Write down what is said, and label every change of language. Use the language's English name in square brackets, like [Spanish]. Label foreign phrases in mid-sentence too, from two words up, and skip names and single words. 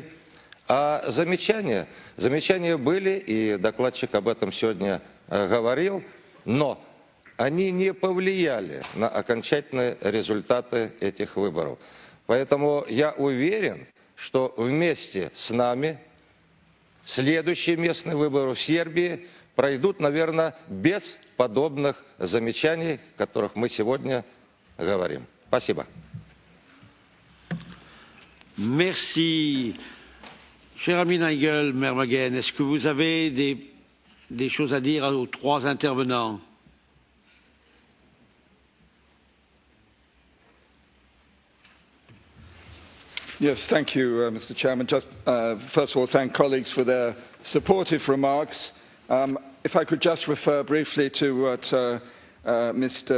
[Russian] А замечания были, и докладчик об этом сегодня говорил, но они не повлияли на окончательные результаты этих выборов. Поэтому я уверен, что вместе с нами следующие местные выборы в Сербии пройдут, наверное, без подобных замечаний, о которых мы сегодня говорим. Спасибо. [French] Merci. Cher ami Nigel Mermagen, est-ce que vous avez des choses à dire aux trois intervenants? [English] Yes, thank you, Mr. Chairman. Just first of all, thank colleagues for their supportive remarks. If I could just refer briefly to what Mr.